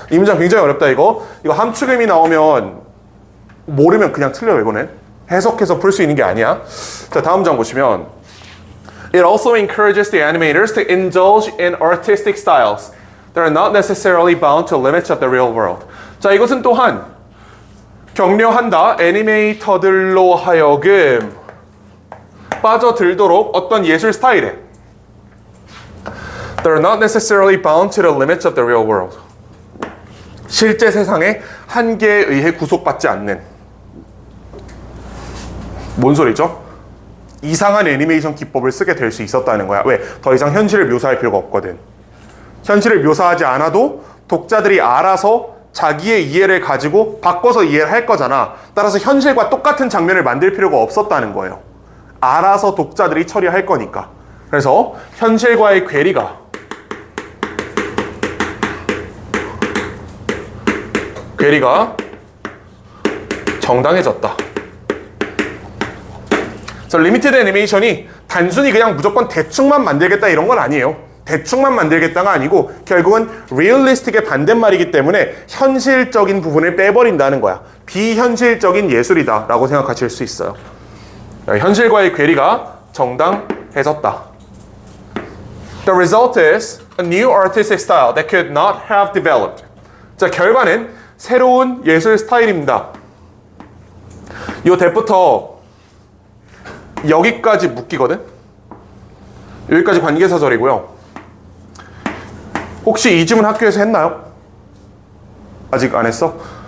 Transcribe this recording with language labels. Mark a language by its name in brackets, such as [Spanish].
[Korean] 이 문장 굉장히 어렵다 이거. 이거 함축음이 나오면 모르면 그냥 틀려요 이거는. 해석해서 풀 수 있는 게 아니야. 자, 다음 장 보시면 [English] It also encourages the animators to indulge in artistic styles that are not necessarily bound to limits of the real world. [Korean] 자, 이것은 또한 격려한다. 애니메이터들로 하여금 빠져들도록 어떤 예술 스타일에 [English] that are not necessarily bound to the limits of the real world. [Korean] 실제 세상의 한계에 의해 구속받지 않는. 뭔 소리죠? 이상한 애니메이션 기법을 쓰게 될 수 있었다는 거야. 왜? 더 이상 현실을 묘사할 필요가 없거든. 현실을 묘사하지 않아도 독자들이 알아서 자기의 이해를 가지고 바꿔서 이해를 할 거잖아. 따라서 현실과 똑같은 장면을 만들 필요가 없었다는 거예요. 알아서 독자들이 처리할 거니까. 그래서 현실과의 괴리가 정당해졌다. 그래서 리미티드 애니메이션이 단순히 그냥 무조건 대충만 만들겠다 이런 건 아니에요. 대충만 만들겠다가 아니고 결국은 리얼리스틱의 반대말이기 때문에 현실적인 부분을 빼버린다는 거야. 비현실적인 예술이다 라고 생각하실 수 있어요. 현실과의 괴리가 정당해졌다. [English] The result is a new artistic style that could not have developed. [Korean] 자, 결과는 새로운 예술 스타일입니다. 이 대부터 여기까지 묶이거든? 여기까지 관계사절이고요. 혹시 이 질문 학교에서 했나요? 아직 안 했어?